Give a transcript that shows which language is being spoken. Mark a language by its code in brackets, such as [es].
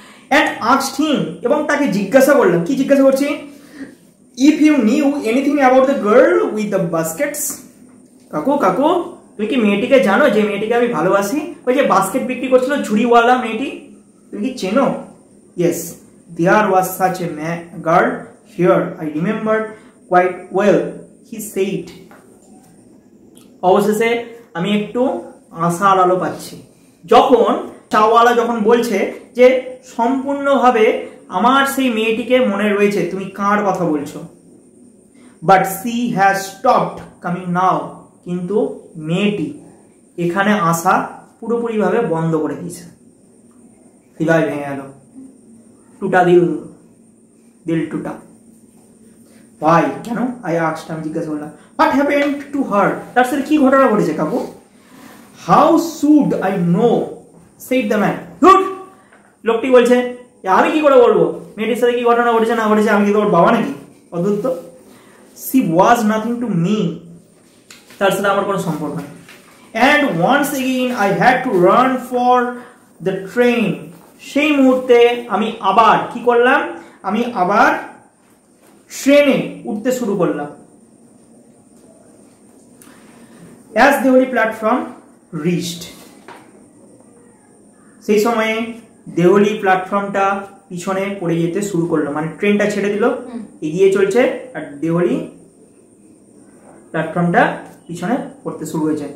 [en] and asked him, [bn] এবং তাকে জিজ্ঞাসা করলাম, কি জিজ্ঞাসা করছি, [en] If you knew anything about the girl with the baskets. [bn] কাকু তুমি কি মেয়েটিকে জানো, যে মেয়েটিকে আমি ভালোবাসি, ওই যে বাস্কেট বিক্রি করছিল ঝুড়িওয়ালা মেয়েটি, তুমি কি চেনো? [en] Yes, there was such a girl here. I remember quite well, he said. [bn] অবশেষে আমি একটু আশার আলো পাচ্ছি, যখন চাওয়ালা যখন বলছে যে সম্পূর্ণভাবে আমার সেই মেয়েটিকে মনে রয়েছে, তুমি কার কথা বলছো? [en] But she has stopped coming now. [bn] কিন্তু মেয়েটি এখানে আসা পুরোপুরিভাবে বন্ধ করে দিয়েছে। হৃদয় ভেঙে গেল, [hi] টুটা দিল টুটা। [en] Why? [bn] কেন? [en] I asked, [bn] আমি জিজ্ঞাসা করলাম। [en] What happened to her? [bn] তার সাথে কি ঘটনা ঘটেছে কাকু? [en] How should I know? said the man. Good. [bn] লোকটি বলছে, আমি কি করে বলবো মেয়েটির সাথে কি ঘটনা ঘটেছে না ঘটেছে, আমি কি তোর বাবা নাকি? অদ্ভুত তো। [en] She was nothing to me. [bn] তার সাথে আমার কোনো সম্পর্ক নেই। [en] And once again I had to run for the train. [bn] সেই মুহূর্তে আমি আবার কি করলাম, আমি আবার ট্রেনে উঠতে শুরু করলাম। [en] As Deoli platform reached, [bn] সেই সময়ে দেওলি প্ল্যাটফর্মটা পিছনে পড়ে যেতে শুরু করলো, মানে ট্রেনটা ছেড়ে দিল, এগিয়ে চলছে, আর দেওলি প্ল্যাটফর্মটা পিছনে পড়তে শুরু হয়েছে।